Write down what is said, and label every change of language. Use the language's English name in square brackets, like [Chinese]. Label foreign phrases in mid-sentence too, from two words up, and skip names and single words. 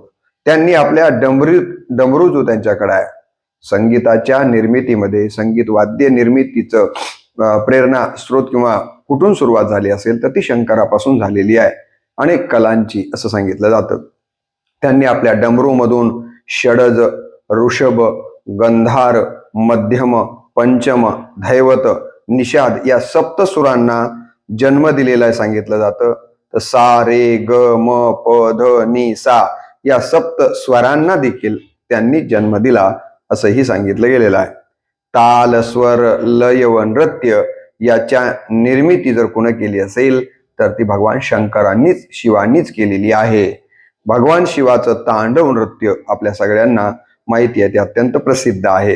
[Marathi] त्यांनी आपल्या डमरू जो त्यांच्याकडे आहे, संगीताच्या निर्मितीमध्ये, संगीत वाद्य निर्मितीचं प्रेरणा स्रोत किंवा कुठून सुरुवात झाली असेल तर ती शंकरापासून झालेली आहे, अनेक कलांची, असं सांगितलं जातं. त्यांनी आपल्या डमरूमधून षडज, ऋषभ, गंधार, मध्यम, पंचम, धैवत, निषाद या सप्त सुरांना जन्म दिलेला सांगितलं जातं. तर सा रे ग म प ध नि सा या सप्त स्वरांना देखील त्यांनी जन्म दिला असंही सांगितलं गेलेलं आहे. ताल, स्वर, लय व नृत्य याच्या निर्मिती जर कोणी केली असेल तर ती भगवान शंकरांनीच, शिवांनीच केलेली आहे. भगवान शिवाचं तांडव नृत्य आपल्या सगळ्यांना माहिती आहे, ते अत्यंत प्रसिद्ध आहे.